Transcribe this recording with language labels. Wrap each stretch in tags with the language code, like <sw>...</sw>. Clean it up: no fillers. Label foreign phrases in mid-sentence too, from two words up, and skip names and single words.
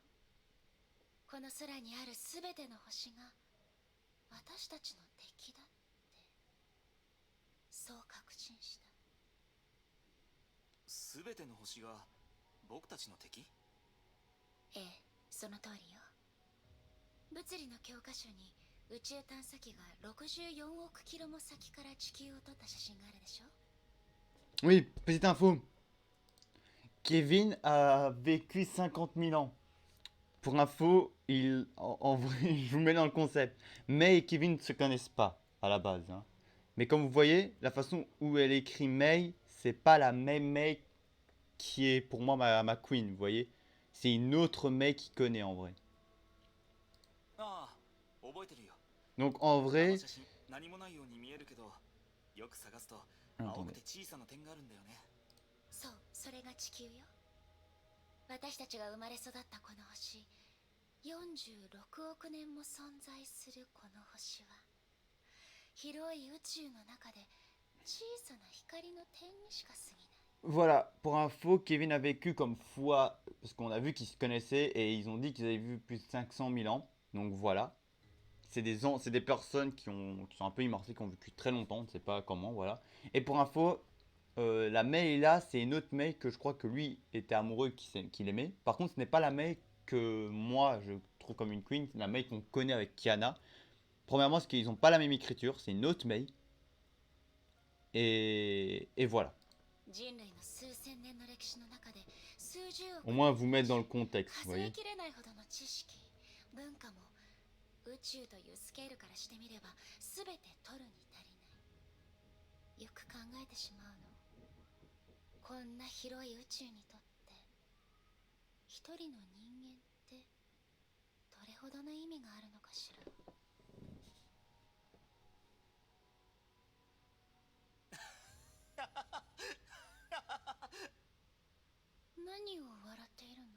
<ja>この空にあるすべての星が私たちの敵だって、そう確信した。すべての星が僕たちの敵？ええ、その通りよ。物理の教科書に宇宙探査機が64億キロも先から地球を撮った写真があるでしょ。</ja> <fr>Oui, petite info. Kevin a vécu 50 000 ans. Pour info, en vrai, je vous mets dans le concept. May et Kevin ne se connaissent pas à la base. Hein. Mais comme vous voyez, la façon où elle écrit May, c'est pas la même May qui est pour moi ma queen, vous voyez. C'est une autre May qui connaît en vrai.</fr> <ja>ああ、覚えてるよ。</ja> <fr>Donc en</fr> <ja>あの</ja> <fr>vrai...</fr> <ja>写真何もないように見えるけど、よく探すと</ja> <fr>Attendez.</fr> <ja>青くて小さな点があるんだよね。そう、それが地球よ。私たちが生まれ育ったこの星、46億年も存在するこの星は、広い宇宙の中で小さな光の点にしか過ぎない。</ja> <fr>Voilà, pour info, Kevin a vécu comme fois, parce qu'on a vu qu'ils se connaissaient et ils ont dit qu'ils avaient vu plus de 500 000 ans. Donc voilà. C'est des personnes qui sont un peu immortelles, qui ont vécu très longtemps, on ne sait pas comment, voilà. Et pour info, la Mei là, c'est une autre Mei que je crois que lui était amoureux, qu'il aimait. Par contre, ce n'est pas la Mei que moi je trouve comme une queen, c'est la Mei qu'on connaît avec Kiana. Premièrement, parce qu'ils n'ont pas la même écriture, c'est une autre Mei. Et voilà.</fr> <ja>人類の数千年の歴史の中で数十億</ja> <fr>Au moins vous mettre dans le contexte, vous</fr> <ja>数え</ja> <fr>voyez.</fr> <ja>きれないほどの知識文化も宇宙というスケールからしてみれば全て取るに足りないよく考えてしまうのこんな広い宇宙にとって一人の人間ってどれほどの意味があるのかしら何を笑っているの</ja>